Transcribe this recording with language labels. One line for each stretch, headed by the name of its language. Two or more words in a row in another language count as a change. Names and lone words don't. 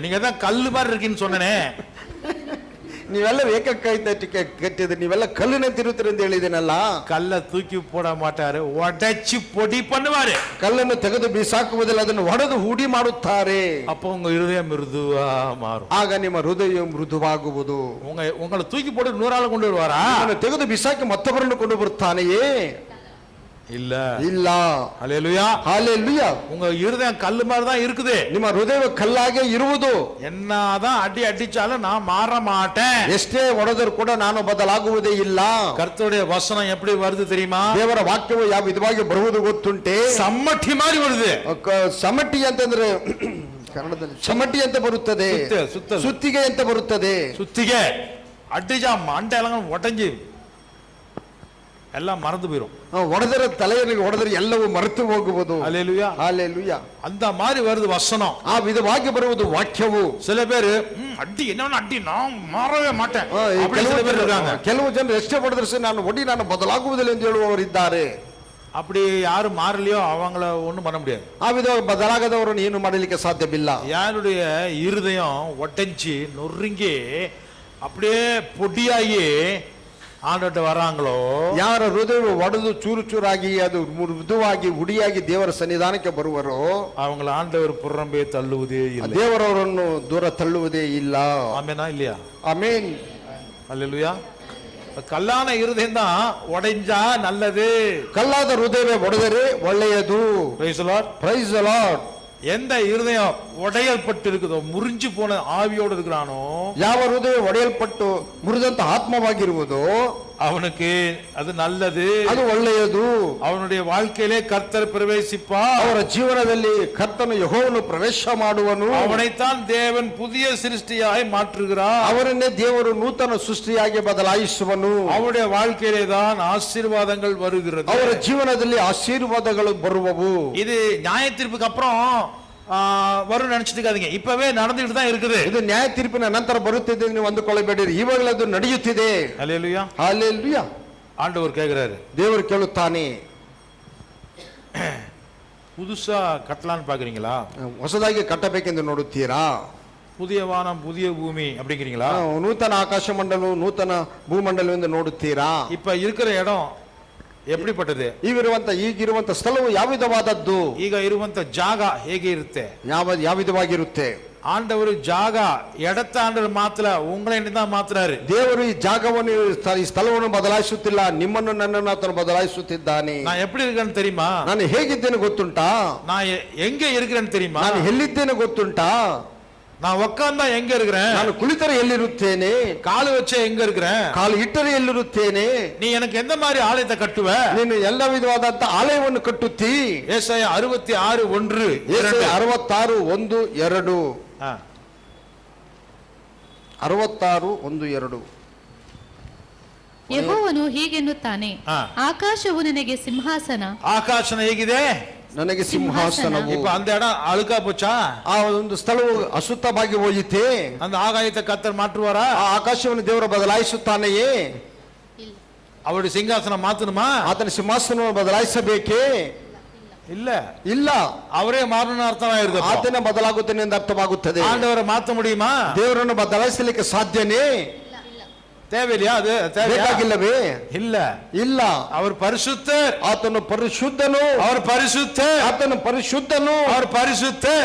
Tamil: நீங்க தான் கல்லு மாதிரி இருக்கீன்னு சொன்னனே.
Kannada: ನೀವೆಲ್ಲ ಏಕ ಕೈ ತಟ್ಟಿ ಕಟ್ಟಿದ್ರೆ ನೀವೆಲ್ಲ ಕಲ್ಲಿನ ತಿರುತ್ತೀರಿ ಅಂತ ಹೇಳಿದೇನಲ್ಲ.
Tamil: கல்ல தூக்கி போட மாட்டாரு, உடைச்சு பொடி பண்ணுவாரு.
Kannada: ಕಲ್ಲನ್ನು ತೆಗೆದು ಬಿಸಾಕುವುದಿಲ್ಲ, ಅದನ್ನು ಒಡೆದು ಹುಡಿ ಮಾಡುತ್ತಾರೆ.
Tamil: அப்போ உங்க இருதயம் மிருதுவா மாறும்.
Kannada: ಆಗ ನಿಮ್ಮ ಹೃದಯ ಮೃದುವಾಗುವುದು.
Tamil: உங்களை தூக்கி போட்டு 100 ஆளை கொண்டு வருவாரா?
Kannada: ತೆಗೆದು ಬಿಸಾಕಿ ಮತ್ತೊಬ್ಬರನ್ನು ಕೊಂಡು ಬರುತ್ತಾನೆಯೇ?
Tamil: இல்ல
Kannada: ಇಲ್ಲ.
Tamil: ஹல்லேலூயா, ஹல்லேலூயா. உங்க இருதயம் கல்லு மாதிரி தான் இருக்குது.
Kannada: ನಿಮ್ಮ ಹೃದಯ ಕಲ್ಲಾಗೆ ಇರುವುದು.
Tamil: என்னதான் அடிச்சாலும் நான் மாற மாட்டேன்.
Kannada: ಎಷ್ಟೇ ಹೊಡೆದರೂ ಕೂಡ ನಾನು ಬದಲಾಗುವುದೇ ಇಲ್ಲ.
Tamil: கர்த்தருடைய வசனம் எப்படி வருது தெரியுமா?
Kannada: ದೇವರ ವಾಕ್ಯವು ಯಾವ ವಿಧವಾಗಿ ಬರುವುದು ಗೊತ್ತುಂಟೆ?
Tamil: சம்மட்டி மாதிரி வருது.
Kannada: ಸಮಟಿ ಅಂತಂದ್ರೆ ಕನ್ನಡದಲ್ಲಿ ಚಮಟಿ ಅಂತ ಬರುತ್ತದೆ, ಸುತ್ತಿಗೆ ಅಂತ ಬರುತ್ತದೆ.
Tamil: சுத்திகை அடிச்சா மண்டை எல்லாம் உடஞ்சி எல்லாம் மறந்து போயிடும்.
Kannada: ಹೊಡೆದರೆ ತಲೆಯನ್ನು ಹೊಡೆದರೆ ಎಲ್ಲವೂ ಮರೆತು ಹೋಗುವುದು.
Tamil: ஹல்லேலூயா, ஹல்லேலூயா. அந்த மாதிரி வருது வசனம்.
Kannada: ಆ ವಿಧವಾಗಿ ಬರುವುದು ವಾಕ್ಯವು.
Tamil: சில பேரு அடி என்ன அடி நான் மாறவே மாட்டேன் அப்படி சில பேர் இருக்காங்க.
Kannada: ಕೆಲವು ಜನರು ಎಷ್ಟೇ ಹೊಡೆದ್ರೆ ನಾನು ಬದಲಾಗುವುದಿಲ್ಲ ಎಂದು ಹೇಳುವವರಿದ್ದಾರೆ.
Tamil: அப்படி யாரும் மாறலையோ அவங்கள ஒண்ணும் பண்ண முடியாது.
Kannada: ಆ ವಿಧವಾಗಿ ಬದಲಾಗದವರನ್ನು ಏನು ಮಾಡಲಿಕ್ಕೆ ಸಾಧ್ಯವಿಲ್ಲ.
Tamil: யாருடைய இருதயம் ஒட்டஞ்சி நொறுங்கி அப்படியே பொடியாகி ஆண்டவர்ட்ட வராங்களோ,
Kannada: ಯಾರ ಹೃದಯ ಒಡೆದು ಚೂರು ಚೂರಾಗಿ ಅದು ಮೃದುವಾಗಿ ಹುಡಿಯಾಗಿ ದೇವರ ಸನ್ನಿಧಾನಕ್ಕೆ ಬರುವರೋ
Tamil: அவங்கள ஆண்டவர் புறம்பே தள்ளுவதே இல்லை.
Kannada: ದೇವರವರನ್ನು ದೂರ ತಳ್ಳುವುದೇ ಇಲ್ಲ.
Tamil: ஆமெனா இல்லையா?
Kannada: ಆಮೇನ್.
Tamil: அல்லேலூயா. கல்லான இருதயம் தான் உடைஞ்சா நல்லது.
Kannada: ಕಲ್ಲಾದ ಹೃದಯವೇ ಒಡೆದರೆ ಒಳ್ಳೆಯದು.
English: praise the Lord. praise the Lord.
Tamil: எந்த இருதயம் உடையல்பட்டு இருக்குதோ, முறிஞ்சு போன ஆவியோடு இருக்கிறானோ,
Kannada: ಯಾವ ಹೃದಯ ಒಡೆಯಲ್ಪಟ್ಟು ಮುರಿದಂತ ಆತ್ಮವಾಗಿರುವುದೋ
Tamil: அவனுக்கு அது நல்லது,
Kannada: ಅದು ಒಳ್ಳೆಯದು.
Tamil: அவனுடைய வாழ்க்கையிலே கர்த்தர் பிரவேசிப்பார்.
Kannada: ಅವರ ಜೀವನದಲ್ಲಿ ಕರ್ತನು ಯೆಹೋವನು ಪ್ರವೇಶ ಮಾಡುವನು.
Tamil: அவனைத்தான் தேவன் புதிய சிருஷ்டியாய் மாற்றுகிறார்.
Kannada: ಅವರನ್ನೇ ದೇವರು ನೂತನ ಸೃಷ್ಟಿಯಾಗಿ ಬದಲಾಯಿಸುವನು.
Tamil: அவருடைய வாழ்க்கையிலே தான் ஆசீர்வாதங்கள் வருகிறது.
Kannada: ಅವರ ಜೀವನದಲ್ಲಿ ಆಶೀರ್ವಾದಗಳು ಬರುವವು.
Tamil: இது நியாய தீர்ப்புக்கு அப்புறம் வரும் நினைச்சிட்டு இருக்காதீங்க, இப்பவே நடந்துட்டு தான் இருக்குது.
Kannada: ಇದು ನ್ಯಾಯ ತೀರ್ಪಿನ ನಂತರ ಬರುತ್ತಿದೆ ನೀವು ಅಂದುಕೊಳ್ಳಬೇಡಿರಿ, ಇವಾಗಲೇ ಅದು ನಡೆಯುತ್ತಿದೆ.
Tamil: ஹல்லேலூயா, ஹல்லேலூயா. ஆண்டவர் கேக்குறாரு,
Kannada: ದೇವರು ಕೇಳುತ್ತಾನೆ.
Tamil: புதுசா கட்டலான்னு பாக்குறீங்களா?
Kannada: ಹೊಸದಾಗಿ ಕಟ್ಟಬೇಕೆಂದು ನೋಡುತ್ತೀರಾ?
Tamil: புதிய வானம் புதிய பூமி அப்படிங்கிறீங்களா?
Kannada: ನೂತನ ಆಕಾಶ ಮಂಡಲ ನೂತನ ಭೂಮಂಡಲವೆಂದು ನೋಡುತ್ತೀರಾ?
Tamil: இப்ப இருக்கிற இடம் எப்படிப்பட்டது?
Kannada: ಈಗಿರುವಂತ ಸ್ಥಳವು ಯಾವ ವಿಧವಾದದ್ದು, ಈಗ ಇರುವಂತ ಜಾಗ ಹೇಗೆ ಇರುತ್ತೆ, ಯಾವ ವಿಧವಾಗಿರುತ್ತೆ?
Tamil: ஆண்டவர் ஜாகா இடத்த ஆண்டவர் மாத்தல, உங்களை தான் மாத்துறாரு.
Kannada: ದೇವರು ಈ ಜಾಗವನ್ನು ಈ ಸ್ಥಳವನ್ನು ಬದಲಾಯಿಸುತ್ತಿಲ್ಲ, ನಿಮ್ಮನ್ನು ನನ್ನನ್ನು ಆತನು ಬದಲಾಯಿಸುತ್ತಿದ್ದಾನೆ.
Tamil: நான் எப்படி இருக்கேன்னு தெரியுமா?
Kannada: ನಾನು ಹೇಗಿದ್ದೇನೆ ಗೊತ್ತುಂಟಾ?
Tamil: நான் எங்க இருக்கிறேன்னு தெரியுமா?
Kannada: ನಾನು ಎಲ್ಲಿದ್ದೇನೆ ಗೊತ್ತುಂಟಾ?
Tamil: நான் உட்கார்ந்தா எங்க இருக்கிறேன்?
Kannada: ನಾನು ಕುಳಿತರೆ ಎಲ್ಲಿರುತ್ತೇನೆ?
Tamil: காலு வச்ச எங்க இருக்கிறேன்?
Kannada: ಕಾಲು ಇಟ್ಟರೆ ಎಲ್ಲಿರುತ್ತೇನೆ?
Tamil: நீ எனக்கு எந்த மாதிரி ஆலயத்தை கட்டுவ?
Kannada: ನೀನು ಎಲ್ಲ ವಿಧವಾದಂತ ಆಲಯವನ್ನು ಕಟ್ಟುತ್ತಿ.
Tamil: ஏசாயா 66:1 66:1-2 66:1-2
Kannada: ಯೆಹೋವನು ಹೀಗೆನ್ನುತ್ತಾನೆ, ಆಕಾಶವು ನನಗೆ ಸಿಂಹಾಸನ. ஆகாசம் ಹೇಗಿದೆ? ನನಗೆ ಸಿಂಹಾಸನವು.
Tamil: இப்ப அந்த இடம் அழுக்கா போச்சா?
Kannada: ಆ ಒಂದು ಸ್ಥಳವು ಅಶುದ್ಧವಾಗಿ ಹೋಯಿತೆ.
Tamil: அந்த ஆகாயத்தை கர்த்தர் மாற்றுவாரா?
Kannada: ಆ ಆಕಾಶವನ್ನು ದೇವರು ಬದಲಾಯಿಸುತ್ತಾನೆಯೇ?
Tamil: அவருடைய சிங்காசனம் மாத்தணுமா?
Kannada: ಆತನ ಸಿಂಹಾಸನವನ್ನು ಬದಲಾಯಿಸಬೇಕೇ?
Tamil: இல்ல
Kannada: ಇಲ್ಲ.
Tamil: அவரே மாறணும் அர்த்தமாயிருது.
Kannada: ಆತನ ಬದಲಾಗುತ್ತಾನೆ ಎಂದು ಅರ್ಥವಾಗುತ್ತದೆ.
Tamil: ஆண்டவரை மாத்த முடியுமா?
Kannada: ದೇವರನ್ನು ಬದಲಾಯಿಸಲಿಕ್ಕೆ ಸಾಧ್ಯನೇ?
Tamil: தேவையில்லையா? அது
Kannada: ಬೇಕಾಗಿಲ್ಲವೇ?
Tamil: இல்ல
Kannada: ಇಲ್ಲ.
Tamil: அவர் பரிசுத்தர்,
Kannada: ಆತನು ಪರಿಶುದ್ಧನು.
Tamil: அவர் பரிசுத்தர்,
Kannada: ಆತನು ಪರಿಶುದ್ಧನು.
Tamil: அவர் பரிசுத்தர்,